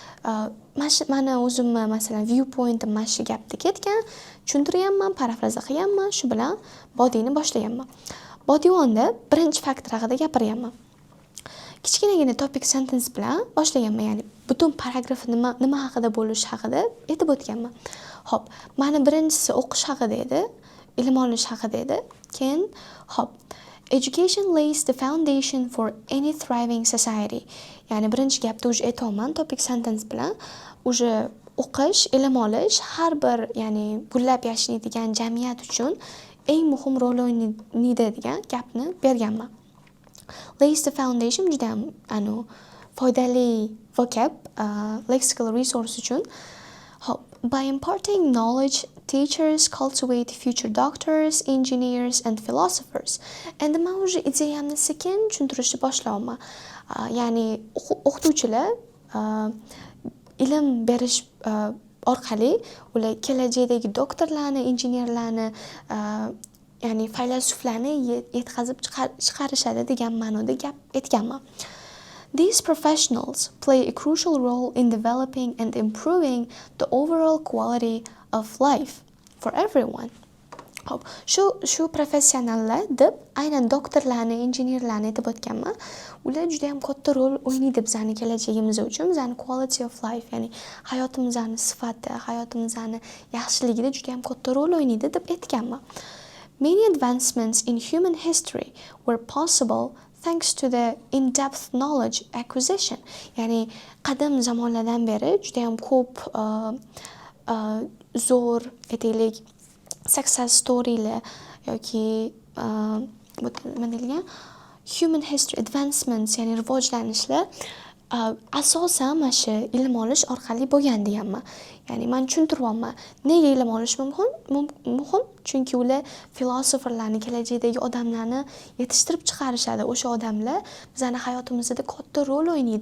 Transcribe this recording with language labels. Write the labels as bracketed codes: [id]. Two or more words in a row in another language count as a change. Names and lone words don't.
[uz] Mana o'zimni masalan viewpointim mana shu gapda ketgan, tushuntiryapman, parafraza qilganman, shu bilan bodini boshlaganman. Body 1da birinchi faktor haqida gapiryapman. Kichkinagina [en] topic sentence [uz] bilan boshlaganman, ya'ni butun paragraf nima haqida bo'lishi haqida aytib o'tganman. Hop, mana birinchisi o'qish haqida edi, ilm olish haqida edi. Keyin hop, [en] education lays the foundation for any thriving society. [uz] Ya'ni birinchi gapda o'sha aytayapman [en] topic sentence [uz] bilan, o'sha o'qish, ilm olish har bir, ya'ni gullab yashnaydigan jamiyat uchun eng muhim rol o'ynaydi degan gapni berganman. [en] Lays the foundation [uz] juda ham foydali [en] vocab, lexical resource uchun. [uz] Hop, [en] by imparting knowledge, teachers cultivate future doctors, engineers and philosophers. [uz] Endi men o'sha ideyamni sekin tushuntirishni boshlayapman. Ya'ni o'qituvchilar ilm berish orqali ular kelajakdagi doktorlarni, injenerlarni, ya'ni faylasuflarni yetkazib chiqarishadi degan ma'noda gap aytganman. [en] These professionals play a crucial role in developing and improving the overall quality of life for everyone. [uz] Hop, shu professionallar deb aynan doktorlarni, injenerlarni aytib o'tganman. Ular juda ham katta rol o'ynaydi bizning kelajagimiz uchun, bizning [en] quality of life, [uz] ya'ni hayotimizning sifati, hayotimizning yaxshiligida juda ham katta rol o'ynaydi deb aytganman. [en] Many advancements in human history were possible thanks to the in-depth knowledge acquisition. [uz] Ya'ni qadim zamonlardan beri juda ham ko'p zo'r, aytaylik, [en] success storylar [uz] yoki nima deyilgan [en] human history advancements, [uz] ya'ni rivojlanishlar asosan mana shu ilm olish orqali bo'lgan deganman. Ya'ni men tushuntiryapman. Nega ilm olish muhim? Chunki ular filosoferlarni, kelajakdagi odamlarni yetishtirib chiqarishadi. O'sha odamlar bizning hayotimizda katta rol o'ynaydi.